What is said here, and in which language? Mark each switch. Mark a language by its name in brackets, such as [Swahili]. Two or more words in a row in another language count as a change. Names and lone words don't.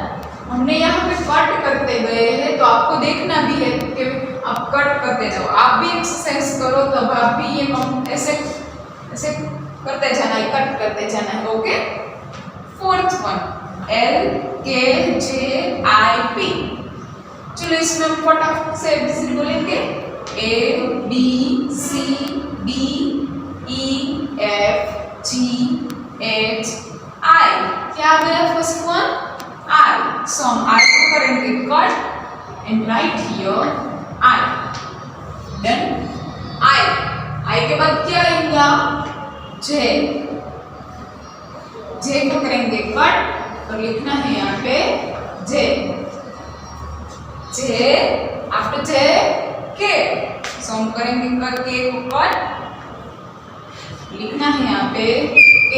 [Hindi] हमने यहाँ पे कट करते गए हैं तो आपको देखना भी है कि आप कट करते जाओ। आप भी एक्सरसाइज करो तब आप भी ये ऐसे ऐसे करते जाना है, कट करते जाना है। [English] OK, fourth one L K J I P. [Hindi] चलो इसमें हम फटाफट से ABCD बोलेंगे A B C D E F G H I। क्या आ गया [English] first one? [Hindi] I। सो हम I को करेंगे [English] cut and write here [Hindi] I। डन। I के बाद क्या आएगा? J। J को करेंगे कट और लिखना है यहाँ पे J। [English] J. After J K. [Hindi] सो हम करेंगे K को कट, लिखना है यहाँ पे K।